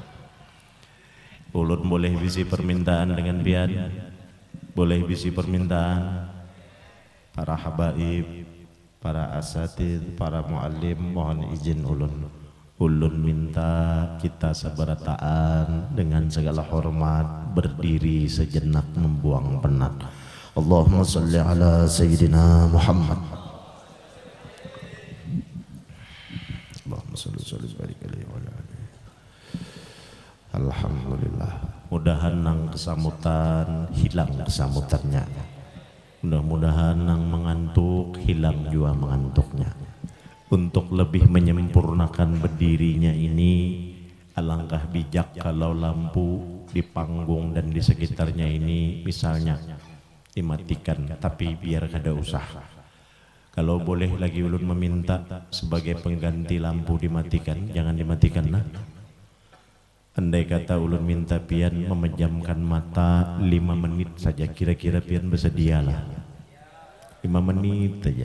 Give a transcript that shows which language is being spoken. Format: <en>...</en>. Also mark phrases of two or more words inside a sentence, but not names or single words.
<bjn>Ulun boleh bisi permintaan dengan pian, boleh bisi permintaan para habaib, para asatid, para muallim, mohon izin ulun. Ulun minta kita seberataan dengan segala hormat berdiri sejenak membuang penat.</bjn> <ar>اللهم صل على سيدنا محمد. اللهم صل عليه وعلى آله. Alhamdulillah.</ar> <bjn>Mudahan nang kesamutan hilang kesamutannya. Mudah-mudahan nang mengantuk hilang juga mengantuknya. Untuk lebih menyempurnakan berdirinya ini, alangkah bijak kalau lampu di panggung dan di sekitarnya ini misalnya dimatikan, tapi biar kada usah. Kalau boleh lagi ulun meminta sebagai pengganti lampu dimatikan, jangan dimatikan nah. Andai kata ulun minta pian memejamkan mata 5 menit saja, kira-kira pian bersedialah 5 menit saja.</bjn>